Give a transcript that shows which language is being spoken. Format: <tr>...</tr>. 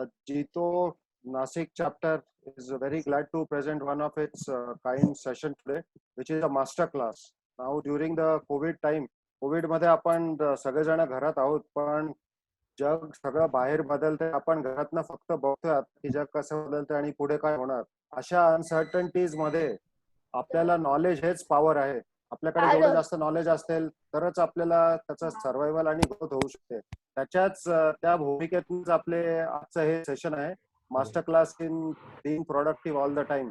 <en>Jito Nasik chapter is very glad to present one of its kind session today, which is a master class. Now during the COVID time,</en> <mr>COVID मध्ये आपण सगळेजण घरात आहोत, पण जग सगळं बाहेर बदलतंय. आपण घरातनं फक्त बघतोय की जग कसं बदलतंय आणि पुढे काय होणार. अशा अनसर्टनिटीज मध्ये आपल्याला नॉलेज हेच पॉवर आहे. आपल्याकडे जेवढं जास्त नॉलेज असेल तरच आपल्याला त्याचा सर्व्हायव्हल आणि ग्रोथ होऊ शकते. त्याच्याच त्या भूमिकेतूनच आपले आजचं हे सेशन आहे, master class in being productive all the time.</mr>